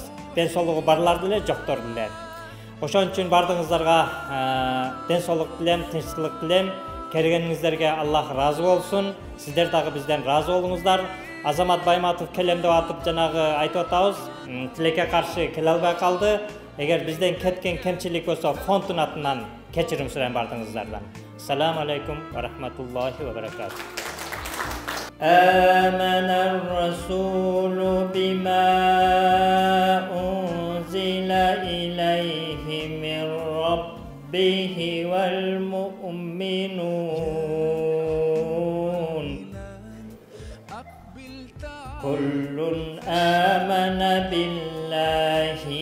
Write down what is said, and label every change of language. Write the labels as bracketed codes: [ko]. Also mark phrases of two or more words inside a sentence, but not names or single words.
[ky] Ден соолугу барлар деле, жоктор деле. Ошон үчүн бардыгыңыздарга ден соолук тилем, тынччылык тилем. Келгениңиздерге Аллах разы болсун. Сиздер дагы бизден разы болуңуздар. Азамат Байматов келем деп атып жанагы айтып атабыз, тилекке каршы келе албай калды. Эгер бизден кеткен кемчилик болсо фонддун атынан кечирим сурайм бардыгыңыздардан. [ar] السلام عليكم ورحمة الله وبركاته. آمن الرسول بما أنزل إليه من ربه والمؤمنون كل آمن بالله